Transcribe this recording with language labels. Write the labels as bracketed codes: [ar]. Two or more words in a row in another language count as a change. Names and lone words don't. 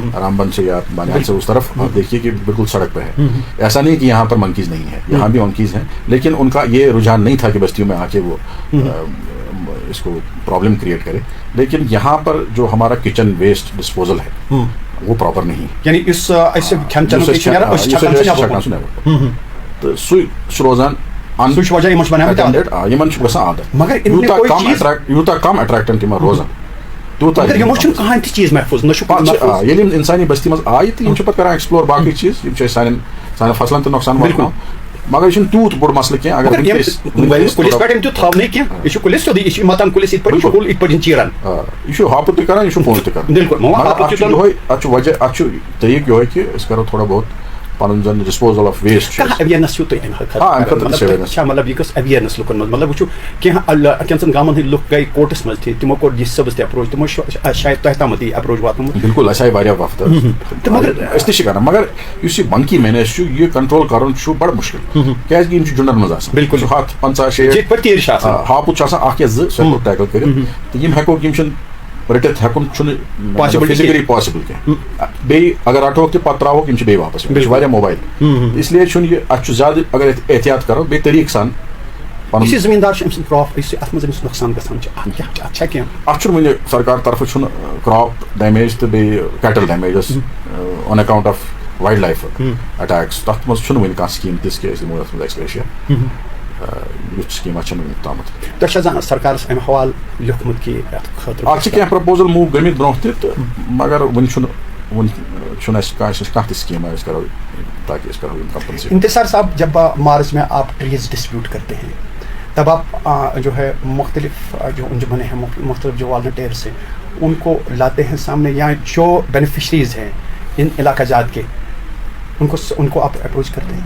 [ur] رام بن سے یا بانیال سے اس طرف آپ دیکھیے کہ بالکل سڑک پہ ہے. ایسا نہیں کہ یہاں پر منکیز نہیں ہے, یہاں بھی منکیز ہیں, لیکن ان کا یہ رجحان نہیں تھا کہ بستیوں میں آ کے وہ اس کو [en] problem create [ur] کرے. لیکن یہاں پر جو ہمارا [en] kitchen waste disposal [ur] ہے وہ پراپر نہیں, یعنی اس [ks] روزان کم اٹریکٹن تم روزان انسانی بستی مز آئی تو پتہ کران ایکسپلور باقی چیز سان فصلن تو نقصان واتناو, مگر یہ تیوت بوڑ مسئلہ کی اگر یہ ہاپت تہ کران یہ پونج تہ کران وجہ اتھ طریقہ یہ کہ اس کرو تھوڑا بہت پن زن [en] disposal of waste [ks] مطلب یہ اویئرنس لکن مطلب وچو کینسن گامن ہند لک گئی کورٹس مز تھی, تمو کوٚر ڈسٹربس تہ اپروچ, تمو شاید تہ تام یہ اپروچ واتنومت. بالکل اس آئی واریاہ وقت اس تہ کران, مگر اس [en] monkey manage [ks] یہ کنٹرول کرن بڑا مشکل, کیازِ کہ جنڈن مز آسان. بالکل 50-60 ہاپت آخ یا زٕ ٹیکل کٔرِتھ تہٕ یِم ہیٚکو یِم چھِنہٕ رٔٹِتھ ہیٚکُن چھُنہٕ [en] physically possible [ks] کینٛہہ. بیٚیہِ اگر رٹوکھ تہِ پتہٕ ترٛاووکھ یِم چھِ بیٚیہِ واپس یِوان, واریاہ موبایل. اس لیے چھُنہٕ یہِ اَتھ چھُ زیادٕ اگر احتیاط کرو بیٚیہِ طریقہٕ سان یُس زمیٖندار چھُ أمۍ سُنٛد کرٛاپ یُس اَتھ منٛز أمِس نۄقصان گژھان چھُ اَتھ چھا کینٛہہ؟ اَتھ چھُنہٕ وٕنہِ سرکار طرفہٕ چھُنہٕ [en] crop damage [ks] تہٕ بیٚیہِ [en] cattle damages on account of wild life attacks [ks] تَتھ منٛز چھُنہٕ وٕنہِ کانٛہہ سکیٖم تِژھ کہِ أسۍ دِمو اَتھ منٛز ایکسپریشیا. یُتھ سکیٖما چھَنہٕ وٕنیُک تامَتھ. تۄہہِ چھا زانٛہہ سرکارس اَمہِ حوالہٕ لیوٚکھمُت کہِ اَتھ خٲطرٕ اَتھ چھِ کینٛہہ پرٛپوزل موٗو گٔمٕتۍ برونٛہہ تہِ تہٕ مگر وٕنہِ چھُنہٕ اَسہِ کانٛہہ تہِ سکیٖم أسۍ کرو تاکہِ أسۍ کرو یِم کمپنسیٹ. [ur] انتصار صاحب جب مارچ میں آپ [en] trees dispute [ur] کرتے ہیں تب آپ جو ہے مختلف جو انجمنیں ہیں, مختلف جو والنٹیئرس ہیں, ان کو لاتے ہیں سامنے, یا جو بینیفیشریز ہیں ان علاقہ جات کے ان کو آپ اپروچ کرتے ہیں؟